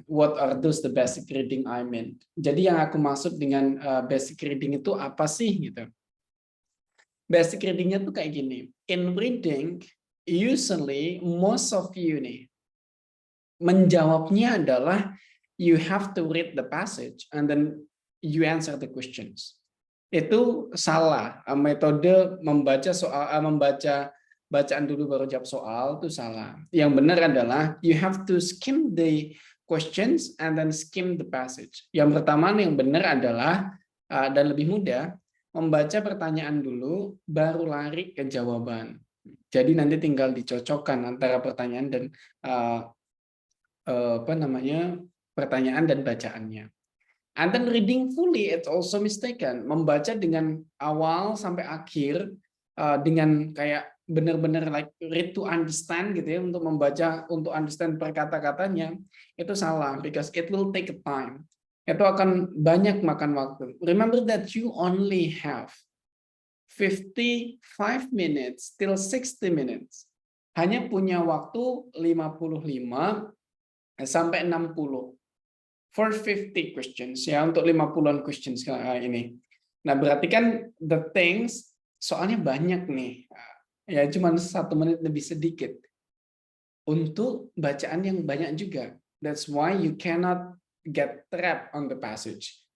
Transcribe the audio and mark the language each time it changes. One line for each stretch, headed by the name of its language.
English: What are those the basic reading I mean?
Indonesian: Jadi yang aku maksud dengan basic reading itu apa sih gitu? Basic readingnya tuh kayak gini.
English: In reading, usually most of you
Indonesian: nih menjawabnya adalah
English: you have to read the passage and then you answer the questions.
Indonesian: Itu salah. Metode membaca soal, membaca bacaan dulu baru jawab soal itu salah. Yang benar adalah
English: you have to skim the questions and then skim the passage.
Indonesian: Yang pertama yang benar adalah dan lebih mudah membaca pertanyaan dulu baru lari ke jawaban. Jadi nanti tinggal dicocokkan antara pertanyaan dan apa namanya pertanyaan dan bacaannya.
English: And then reading fully it's also mistaken.
Indonesian: Membaca dengan awal sampai akhir dengan kayak benar-benar
English: like read to understand
Indonesian: gitu ya, untuk membaca untuk understand per kata-katanya itu salah
English: because it will take a time.
Indonesian: Itu akan banyak makan waktu.
English: Remember that you only have 55 minutes till 60 minutes.
Indonesian: Hanya punya waktu 55 sampai 60
English: for 50 questions
Indonesian: ya, untuk 50-an questions ini. Nah, berarti kan
English: the things
Indonesian: soalnya banyak nih. Ya cuma 1 menit lebih sedikit untuk bacaan yang banyak juga.
English: That's why you cannot get trapped on the passage.